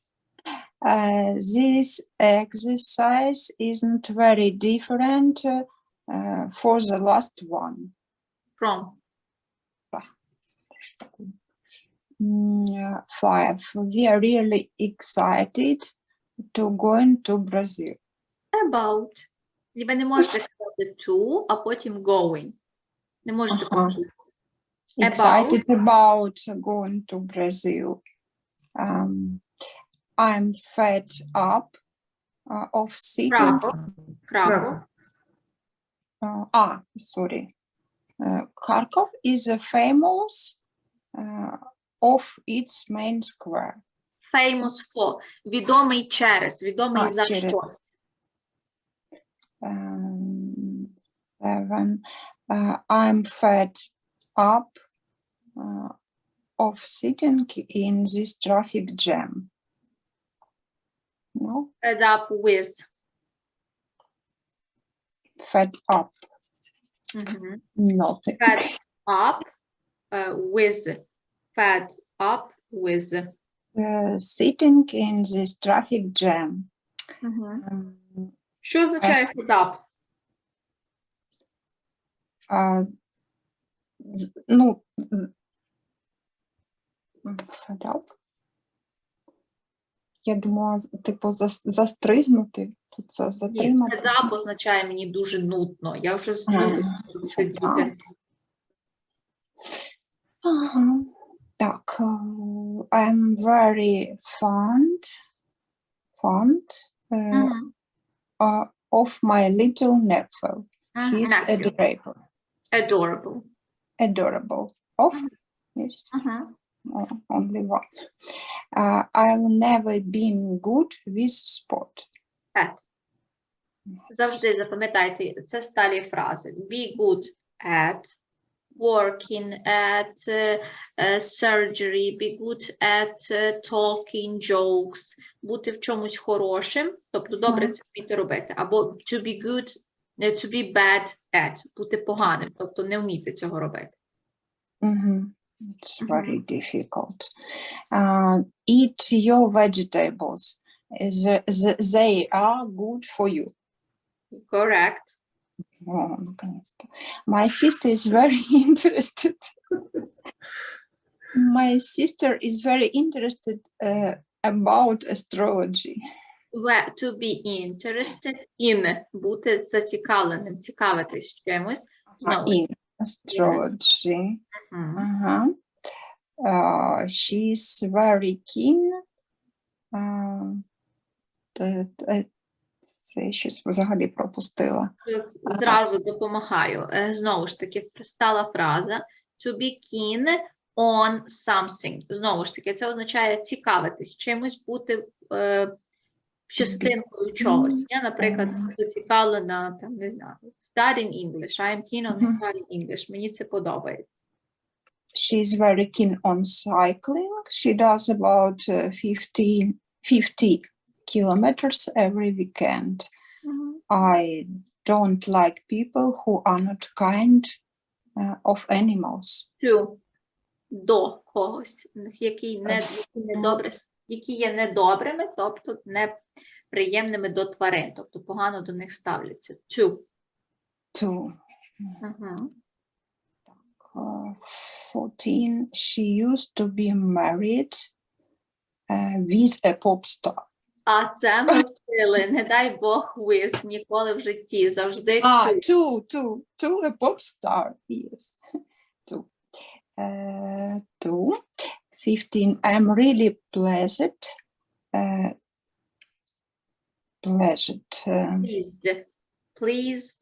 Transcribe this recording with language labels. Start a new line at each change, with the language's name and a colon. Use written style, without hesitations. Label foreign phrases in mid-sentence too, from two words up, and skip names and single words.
English: This exercise isn't very different for the last one. From. 5. We are really excited to go to Brazil. About.
Ukrainian: Ви не можете сказати to, а потім going. Не можете почути.
English: Excited about going to Brazil. I'm fed up of sitting. Краков. Sorry. Kharkov is famous of its main square. Famous for.
Ukrainian: Відомий через. Відомий за через. щось. 7.
English: I'm fed up of sitting in this traffic jam. No? Fed up with. Fed up. Not. Fed up with. Fed up with. Sitting in this traffic jam.
Ukrainian: Що означає
English: fed up? Fed up.
Ukrainian: Я думала, типу, застригнути. Тут це затримати.
English: Fed up
Ukrainian: означає мені дуже нудно. Я вже знудилася сидіти. Так.
English: I'm very fond of my little nephew. He's adorable. Adorable. Adorable. Of? Yes. Only one. I've never been good with sport. At.
Ukrainian: Завжди запам'ятайте, це сталі фрази.
English: Be good at, working at, surgery, be good at talking jokes,
Ukrainian: бути в чомусь хорошим, тобто добре це вміти робити.
English: Або to be good, to be bad at,
Ukrainian: бути поганим, тобто не вміти цього робити.
English: It's very difficult. Eat your vegetables. They are good for you. Correct. My sister is very interested. My sister is very interested about astrology. To be interested in. Бути зацікавленим, цікавитись чимось. In astrology. She's very keen.
Ukrainian: Це щось взагалі пропустила. Зразу допомагаю. Знову ж таки, стала фраза
English: to be keen on something.
Ukrainian: Знову ж таки, це означає цікавитись, чимось бути частинкою чогось. Я, наприклад, зацікавлена, там, не знаю,
English: studying English. I am keen on studying English.
Ukrainian: Мені це подобається.
English: She is very keen on cycling. She does about 50 kilometers every weekend. I don't like people who are not kind of animals.
Ukrainian: До когось, які є недобрими, тобто неприємними до тварин, тобто погано до них ставляться.
English: To. 14. She used to be married with a pop star.
Ukrainian: А це ми вчили, не дай Бог, with, ніколи в житті, завжди
English: to a pop star, yes. To. 15. I'm really pleased pleased. Pleased.